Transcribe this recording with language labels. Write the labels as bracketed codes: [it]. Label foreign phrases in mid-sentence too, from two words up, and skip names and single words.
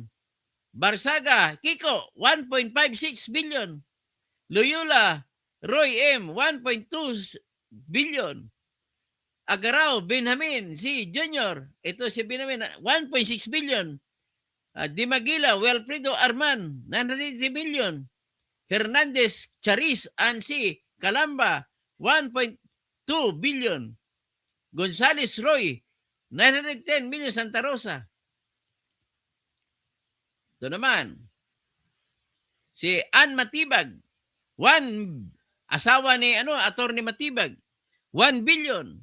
[tl] Barsaga Kiko, 1.56 billion. Loyola Roy M, 1.2 billion. Agarao Benjamin si Junior, ito si Benjamin, 1.6 billion. Dimagila Wilfredo Arman, 980 million. Hernandez Charis Ansi Calamba, 1.2 billion. Gonzales Roy, 910 million. Santa Rosa. Ito naman, si Ann Matibag, asawa ni Attorney Matibag, 1 billion.